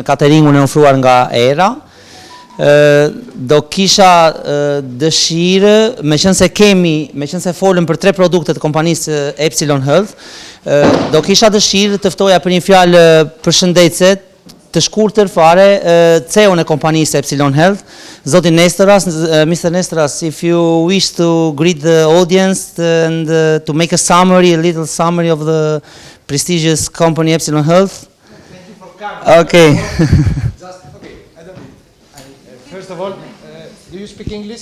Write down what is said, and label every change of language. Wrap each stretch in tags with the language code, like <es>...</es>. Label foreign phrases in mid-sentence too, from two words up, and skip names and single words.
<sq>cateringun e ofruar nga ERA, do kisha dëshirë, meqense folëm për 3 produkte të kompanisë Epsilon Health, do kisha dëshirë të ftoja për një fjalë përshëndetse të shkurtër fare CEO-n e kompanisë Epsilon Health, Zotin Nestoras.</sq> <en>Mr. Nestoras, if you wish to greet the audience and to make a little summary of the prestigious company Epsilon Health. Thank you for coming. Okay. Okay, I don't need. First of all, do you speak English?</en>